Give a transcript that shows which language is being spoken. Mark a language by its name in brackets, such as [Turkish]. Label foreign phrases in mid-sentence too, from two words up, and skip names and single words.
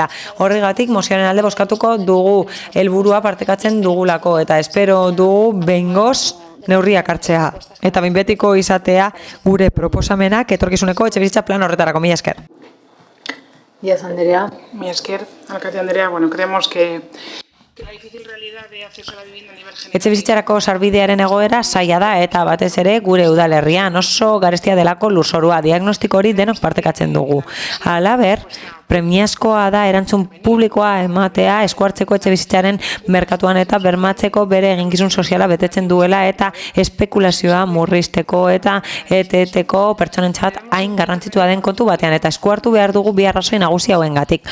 [Basque] Horregatik mozioaren alde bozkatuko dugu, helburua partekatzen dugulako eta espero dugu behingoz neurriak hartzea. Eta behin betiko izatea gure proposamenak etorkizuneko etxebizitza plan horretarako. Mila esker. Díaz Andrea. Mila esker, alkate Andrea, bueno, [Spanish] creemos que la difícil realidad de acceso a la vivienda a nivel general. [Basque] Etxebizitzarako sarbidearen egoera zaila da eta batez ere gure udalerrian oso garestia delako lurzorua diagnostiko hori denok partekatzen dugu. Halaber, premiazkoa da erantzun publikoa ematea eskuartzeko etxebizitzaren merkatuan eta bermatzeko bere eginkizun soziala betetzen duela eta espekulazioa murrizteko eta eteteko pertsonentzat hain garrantzitsua den kontu batean eta eskuartu behar dugu bi arrazoi nagusi hauengatik.